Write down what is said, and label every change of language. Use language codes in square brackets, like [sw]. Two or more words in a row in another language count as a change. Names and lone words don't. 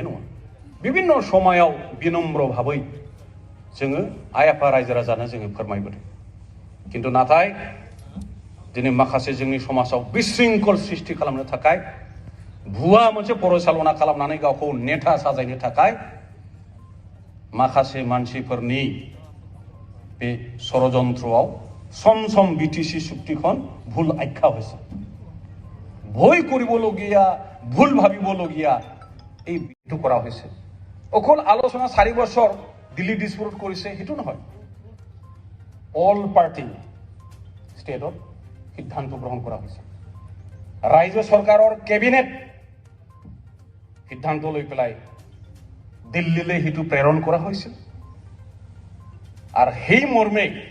[brx] नङा बिभिन्न समायाव बिनम्र भाबै जोङो आइ आफा रायजो राजानो जोङो फोरमायबोदों किन्तु नाथाय दिनै माखासे जोंनि समाजाव बिशृंखल सृष्टि खालामनो थाखाय भुवा मोनसे फरायसालना खालामनानै गावखौ नेता साजायनो थाखाय माखासे मानसिफोरनि बे षড়যন্ত্রआव [as] सम सम BTC চুক্তিখন ভুল আখ্যা হৈছে ভয় কৰিবলগীয়া ভুল ভাবিবলগীয়া এই বিটো কৰা হৈছে অকল আলোচনা 4 বছৰ দিল্লী ডিসপুট কৰিছে হেতু নহয় অল পাৰ্টি ষ্টেটত সিদ্ধান্ত গ্ৰহণ কৰা হৈছে ৰাজ্য চৰকাৰৰ কেবিনেট সিদ্ধান্ত লৈ পেলাই দিল্লীলৈ হেতু প্ৰেৰণ কৰা হৈছিল আৰু সেই মৰ্মে